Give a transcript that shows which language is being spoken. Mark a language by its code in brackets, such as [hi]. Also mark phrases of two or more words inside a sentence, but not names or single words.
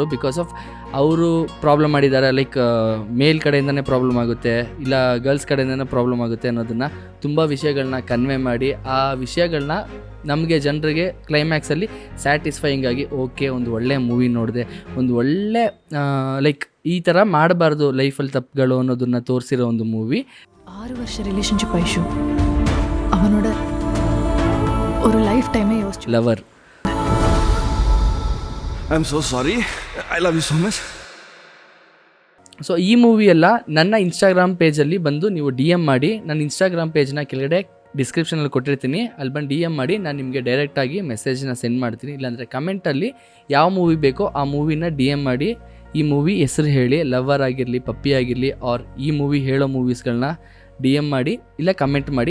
[en] because of [kn] ಅವರು ಪ್ರಾಬ್ಲಮ್ ಮಾಡಿದ್ದಾರೆ, ಲೈಕ್ ಮೇಲ್ ಕಡೆಯಿಂದನೇ ಪ್ರಾಬ್ಲಮ್ ಆಗುತ್ತೆ, ಇಲ್ಲ ಗರ್ಲ್ಸ್ ಕಡೆಯಿಂದನೇ ಪ್ರಾಬ್ಲಮ್ ಆಗುತ್ತೆ ಅನ್ನೋದನ್ನು ತುಂಬ ವಿಷಯಗಳನ್ನ ಕನ್ವೆ ಮಾಡಿ ಆ ವಿಷಯಗಳನ್ನ ನಮಗೆ ಜನರಿಗೆ ಕ್ಲೈಮ್ಯಾಕ್ಸಲ್ಲಿ ಸ್ಯಾಟಿಸ್ಫೈಯಿಂಗ್ ಆಗಿ ಓಕೆ ಒಂದು ಒಳ್ಳೆ ಮೂವಿ ನೋಡಿದೆ, ಒಂದು ಒಳ್ಳೆ ಲೈಕ್ ಈ ಥರ ಮಾಡಬಾರ್ದು ಲೈಫಲ್ಲಿ ತಪ್ಪುಗಳು ಅನ್ನೋದನ್ನು ತೋರಿಸಿರೋ ಒಂದು ಮೂವಿ. [ta] 6 வருஷ ரிலேஷன்ஷிப் ஐஷு அவனோட ஒரு [en] life time [ta] யோசிச்சு [kn] ಲವರ್. [en] I am so sorry, I love you so much. [kn] ಸೊ ಈ ಮೂವಿಯೆಲ್ಲ ನನ್ನ ಇನ್ಸ್ಟಾಗ್ರಾಮ್ ಪೇಜಲ್ಲಿ ಬಂದು ನೀವು DM ಮಾಡಿ. ನನ್ನ ಇನ್ಸ್ಟಾಗ್ರಾಮ್ ಪೇಜ್ನ ಕೆಳಗಡೆ ಡಿಸ್ಕ್ರಿಪ್ಷನಲ್ಲಿ ಕೊಟ್ಟಿರ್ತೀನಿ, ಅಲ್ಲಿ ಬಂದು DM ಮಾಡಿ. ನಾನು ನಿಮಗೆ ಡೈರೆಕ್ಟಾಗಿ [en] message send [kn] ಮಾಡ್ತೀನಿ. ಇಲ್ಲಾಂದರೆ ಕಮೆಂಟಲ್ಲಿ ಯಾವ ಮೂವಿ ಬೇಕೋ ಆ ಮೂವಿನ DM ಮಾಡಿ. ಈ ಮೂವಿ ಹೆಸರು ಹೇಳಿ, ಲವರ್ ಆಗಿರಲಿ, ಪಪ್ಪಿ ಆಗಿರಲಿ, ಆರ್ ಈ ಮೂವಿ ಹೇಳೋ ಮೂವೀಸ್ಗಳನ್ನ DM ಮಾಡಿ, ಇಲ್ಲ ಕಮೆಂಟ್ ಮಾಡಿ.